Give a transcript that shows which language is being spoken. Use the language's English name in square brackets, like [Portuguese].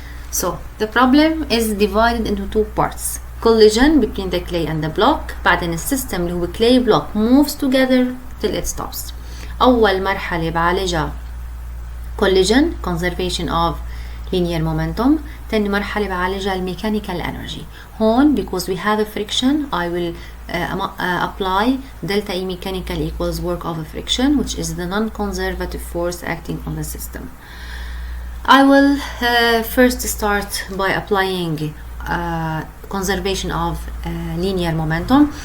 [English] So the problem is divided into two parts. Collision between the clay and the block. [Arabic] بعدين السيستم اللي هو clay block [English] moves together till it stops. [Arabic] أول مرحلة بعالجها collision, conservation of linear momentum. تاني مرحلة بعالجها mechanical energy. [English] هون because we have a friction, I will apply delta E mechanical equals work of a friction, which is the non-conservative force acting on the system. I will first start by applying conservation of linear momentum.